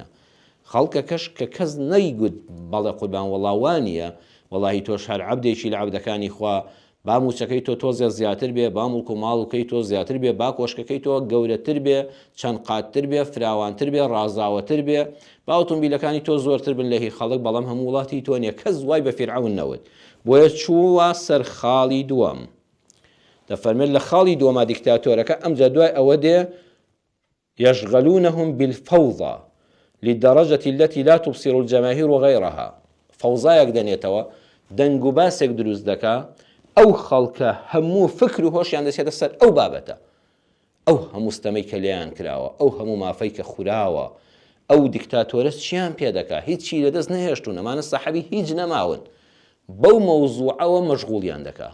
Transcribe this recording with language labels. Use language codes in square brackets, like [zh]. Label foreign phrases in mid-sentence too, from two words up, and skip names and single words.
[ckb] خەڵکەکەش کە کەس نەیگوت بەڵێ قوربان وەڵاوانیە، وەڵاهی تۆش هەر عەبدێکی لە عەبدەکانی خوا، با موچەکەی تۆ تۆزێ زیاتر بێ، با مڵک و ماڵوکەی تۆ زیاتر بێ، با کۆشکەکەی تۆ گەورەتر بێ، چەند قاتتر بێ، فراوانتر بێ، ڕازاوەتر بێ، با ئۆتۆمبیلەکانی تۆ زۆرتر بن لە هی خەڵک، بەڵام هەموو وڵاتی تۆ نییە. کەس وای بە فیرعەون نەوت. بۆیە چووە سەر خاڵی دووەم. دەفەرمێت لە خاڵی دووەما دیکتاتۆرەکە ئەمجا دوای ئەوە دێ [ar] يشغلونهم بالفوضى للدرجة التي لا تبصر الجماهير وغيرها. [ckb] فوضایەک دەنێتەوە، دەنگ و باسێک دروست دەکا، ئەو خەڵکە هەموو فکر و هۆشیان دەچێتە سەر ئەو بابەتە، ئەو هەموو ستەمەی کە لێیان کراوە، ئەو هەموو مافەی کە خوراوە، ئەو دیکتاتۆرە چیان پێ دەکا، هیچی لەدەست نەهێشتون، ئەمانە سەحەبی هیچ نەماون، بەو مەوزوعەوە مەشغوڵیان دەکا.